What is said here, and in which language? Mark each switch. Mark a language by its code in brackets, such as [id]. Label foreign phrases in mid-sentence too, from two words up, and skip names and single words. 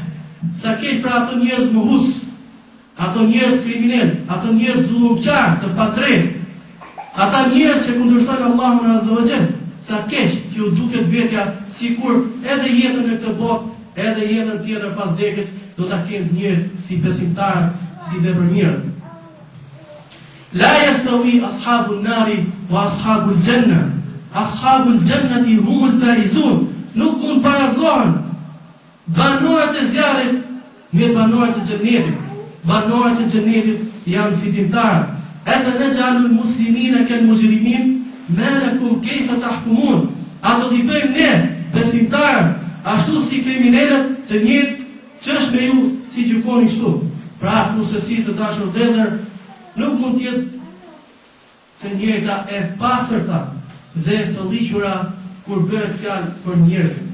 [sq] Sa keq pra ato njerëz mohues, ato njerëz kriminal, ato njerëz zullumçar, të padrejtë, ata njerëz që kundërshtojnë Allahun [ar] عز وجل, [sq] sa keq që u duket vetja sikur edhe jetën në këtë botë, edhe jetën tjetër pas vdekjes do ta kenë njëjtë si besimtar, si veprëmirë. [ar] لا يستوي أصحاب النار وأصحاب الجنة. أصحاب الجنة هم الفائزون. [sq] Nuk mund barazohen banorët e zjarrit me banorët e xhenetit. Banorët e xhenetit janë fitimtarë. [ar] Edhe نجعل المسلمين كالمجرمين ما لكم كيف تحكمون. [sq] A do t'i bëjmë ne besimtarë ashtu si kriminalët të njëjtë ç'është me ju si gjykoni kështu? Pra, kushtësi të dashur vëllezër, nuk mund të jetë të njëjta e pastërta dhe të ligjura kur bëhet fjalë për njerëzit.